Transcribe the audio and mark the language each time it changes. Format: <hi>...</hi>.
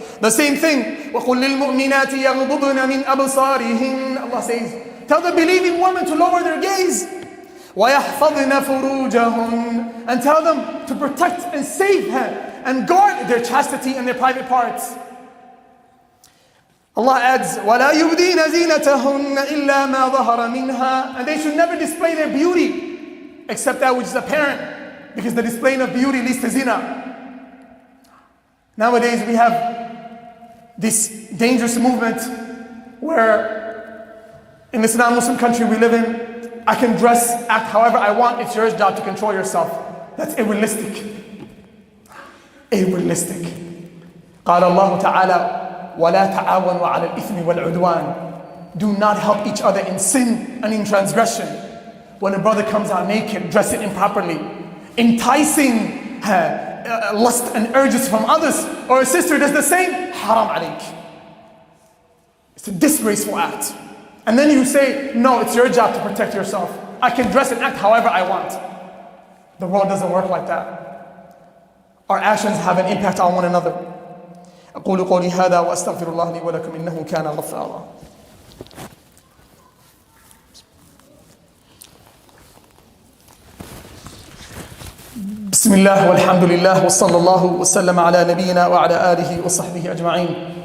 <en>The same thing.</en> <ar>وَقُلْ لِلْمُؤْمِنَاتِ يَغْضُضْنَ مِنْ أَبْصَارِهِنْ.</ar> <en>Allah says, tell the believing women to lower their gaze.</en> <ar>وَيَحْفَظْنَ فُرُوجَهُنْ.</ar> <en>And tell them to protect and save her and guard their chastity and their private parts. Allah adds,</en> <ar>وَلَا يُبْدِينَ زِينَتَهُنَّ إِلَّا مَا ظَهَرَ مِنْهَا.</ar> <en>And they should never display their beauty except that which is apparent, because the displaying of beauty leads to zina. Nowadays we have this dangerous movement where in this non-Muslim country we live in, I can dress, act however I want, it's your job to control yourself. That's unrealistic. Unrealistic.</en> <ar>قال الله تعالى وَلَا تَعَاوَنُوا عَلَى الْإِثْمِ وَالْعُدْوَانِ.</ar> <en>Do not help each other in sin and in transgression. When a brother comes out naked, dressed improperly, enticing lust and urges from others, or a sister does the same, haram alayk. It's a disgraceful act. And then you say, no, it's your job to protect yourself. I can dress and act however I want. The world doesn't work like that. Our actions have an impact on one another.</en> <ar>أقول قولي هذا وأستغفر الله لي ولكم إنه كان غفارا. بسم الله والحمد لله وصلى الله وسلم على نبينا وعلى آله وصحبه أجمعين.</ar>